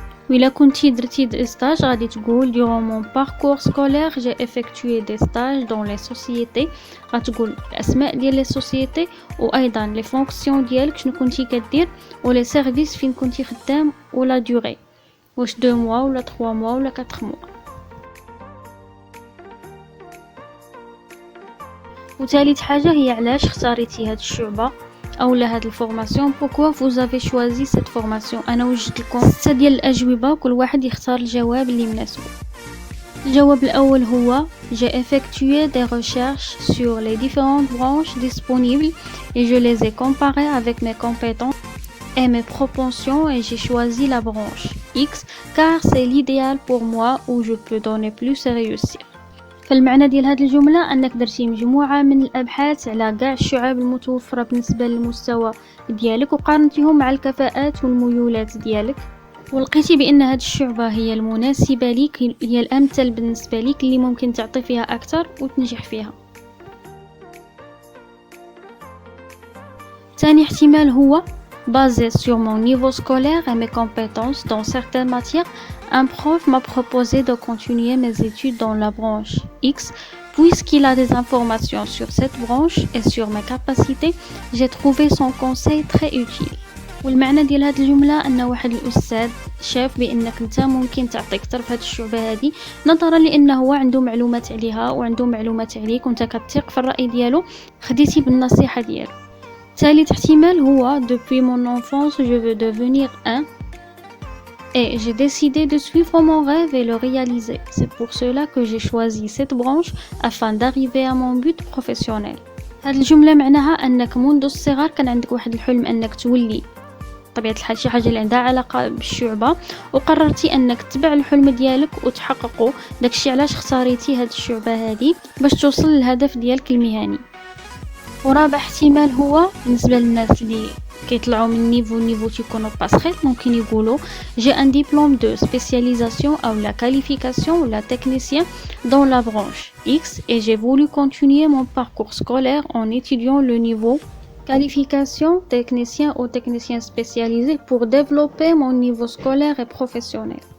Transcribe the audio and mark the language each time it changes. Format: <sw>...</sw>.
<ar>وإلا كنتي درتي دي ستاج غادي تقول</ar> <fr>durant mon parcours scolaire j'ai effectué des stages dans les sociétés،</fr> <ar>غتقول الاسماء ديال لي سوسيتي وايضا لي فونكسيون ديالك شنو كنتي كدير ولي سيرفيس فين كنتي خدام ولا دوري، واش 2 موا ولا 3 موا ولا 4 موا. وثالث حاجه هي علاش اختاريتي هاد الشعبه اولا هاد الفورماسيون،</ar> <fr>pourquoi vous avez choisi cette formation.</fr> <ar>انا وجدت لكم 6 ديال الاجوبه، كل واحد يختار الجواب اللي مناسبه. الجواب الاول هو</ar> <fr>j'ai effectué des recherches sur les différentes branches disponibles et je les ai comparées avec mes compétences et mes propensions et j'ai choisi la branche X car c'est l'idéal pour moi où je peux donner plus et réussir.</fr> <ar>فالمعنى ديال هذه الجملة أنك درتي مجموعة من الأبحاث على كاع الشعاب المتوفرة بالنسبة للمستوى ديالك وقارنتيهم مع الكفاءات والميولات ديالك، ولقيتي بأن هذه الشعبة هي المناسبة ليك، هي الأمثل بالنسبة ليك اللي ممكن تعطي فيها أكثر وتنجح فيها. ثاني احتمال هو</ar> <fr>basé sur mon niveau scolaire et mes compétences dans certaines matières, un prof m'a proposé de continuer mes études dans la branche X. Puisqu'il a des informations sur cette branche et sur mes capacités, j'ai trouvé son conseil très utile.</fr> <ar>والمعنى ديال هذه الجملة أن واحد الأستاذ شاف بأنك أنت ممكن تعطي أكثر في هذه الشعبة هذه نظرا لأنه هو عنده معلومات عليها وعنده معلومات عليك وأنت كتثق في الرأي ديالو، خديتي بالنصيحة ديالو. ثالث احتمال هو</ar> <fr>depuis mon enfance je veux devenir un et j'ai décidé de suivre mon rêve et le réaliser. C'est pour cela que j'ai choisi cette branche afin d'arriver à mon but professionnel.</fr> <ar>هذه الجملة معناها أنك منذ الصغر كان عندك واحد الحلم أنك تولي بطبيعة الحال شي حاجة اللي عندها علاقة بالشعبة، وقررتي انك تتبع الحلم ديالك وتحققه. داكشي علاش اختاريتي هاد الشعبة هادي باش توصل للهدف ديالك المهني. ورابع احتمال هو بالنسبة للناس اللي كيطلعوا من نيفو تيكونوا باسخيت، ممكن يقولوا</ar> <fr>j'ai un diplôme de spécialisation ou la qualification ou la technicien dans la branche X et j'ai voulu continuer mon parcours scolaire en étudiant le niveau qualification technicien ou technicien spécialisé pour développer mon niveau scolaire et professionnel.</fr>